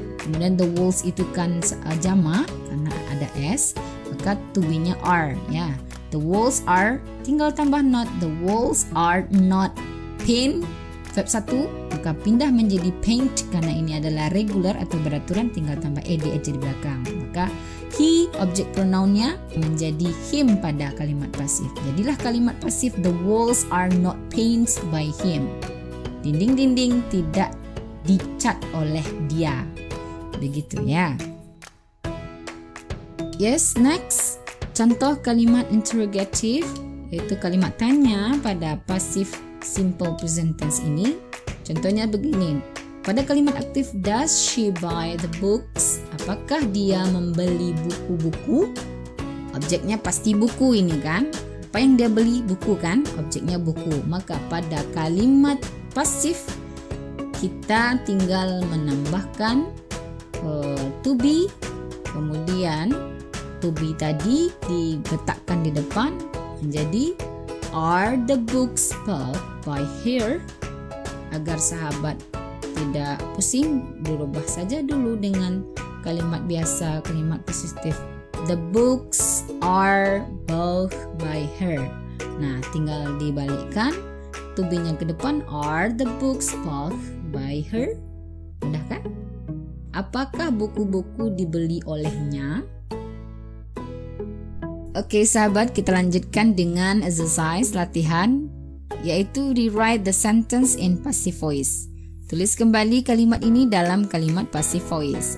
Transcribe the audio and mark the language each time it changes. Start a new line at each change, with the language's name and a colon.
Indonesian: Kemudian the walls itu kan jamak karena ada s, maka to be-nya are ya.
English: The walls are,
Indonesian: tinggal tambah
English: not. The walls are not paint,
Indonesian: verb 1, maka pindah menjadi paint karena ini adalah regular atau beraturan, tinggal tambah ed aja di belakang. Maka he, objek pronounnya menjadi him pada kalimat pasif. Jadilah kalimat pasif
English: the walls are not painted by him.
Indonesian: Dinding-dinding tidak dicat oleh dia. Begitu ya.
English: Yes, next.
Indonesian: Contoh kalimat interrogative, yaitu kalimat tanya pada pasif simple present tense ini. Contohnya begini, Pada kalimat aktif
English: does she buy the books?
Indonesian: Apakah dia membeli buku-buku? Objeknya pasti buku ini kan. Apa yang dia beli? Buku kan. Objeknya buku. Maka pada kalimat pasif kita tinggal menambahkan to be. Kemudian to be tadi diletakkan di depan menjadi
English: are the books bought by her.
Indonesian: Agar sahabat tidak pusing, dirubah saja dulu dengan kalimat biasa, kalimat positif.
English: The books are bought by her.
Indonesian: Nah, tinggal dibalikkan.
English: To be-nya
Indonesian: ke depan,
English: are the books bought by her?
Indonesian: Mudah kan? Apakah buku-buku dibeli olehnya? Oke sahabat, kita lanjutkan dengan exercise latihan, yaitu
English: rewrite the sentence in passive voice.
Indonesian: Tulis kembali kalimat ini dalam kalimat passive voice.